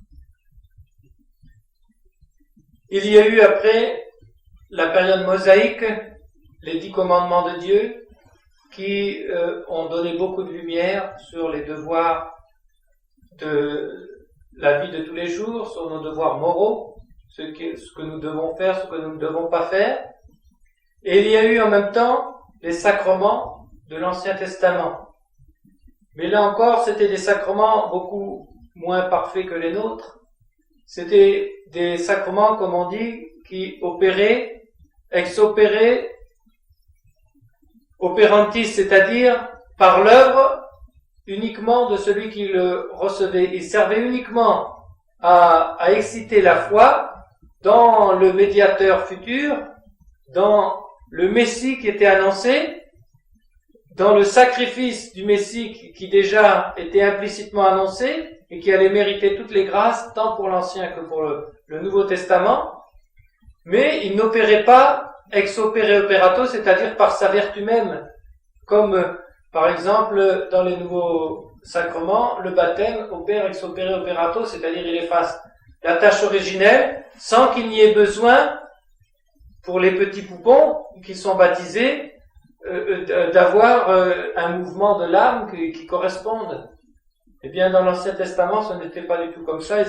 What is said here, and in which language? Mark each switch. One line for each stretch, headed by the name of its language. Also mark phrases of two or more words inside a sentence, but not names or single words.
French: Il y a eu après la période mosaïque, les 10 commandements de Dieu, qui ont donné beaucoup de lumière sur les devoirs de la vie de tous les jours, sur nos devoirs moraux, ce que nous devons faire, ce que nous ne devons pas faire. Et il y a eu en même temps les sacrements de l'Ancien Testament. Mais là encore, c'était des sacrements beaucoup moins parfaits que les nôtres. C'était des sacrements, comme on dit, qui opéraient,
Latin: ex opere operantis,
French: c'est-à-dire par l'œuvre uniquement de celui qui le recevait. Il servait uniquement à exciter la foi dans le médiateur futur, dans le Messie qui était annoncé, dans le sacrifice du Messie qui déjà était implicitement annoncé et qui allait mériter toutes les grâces, tant pour l'Ancien que pour le Nouveau Testament, mais il n'opérait pas
Latin: ex opere operato,
French: c'est-à-dire par sa vertu même, comme par exemple dans les nouveaux sacrements, le baptême opère
Latin: ex opere operato,
French: c'est-à-dire il efface la tâche originelle sans qu'il n'y ait besoin pour les petits poupons qui sont baptisés, d'avoir un mouvement de l'âme qui corresponde. Eh bien, dans l'Ancien Testament, ce n'était pas du tout comme ça.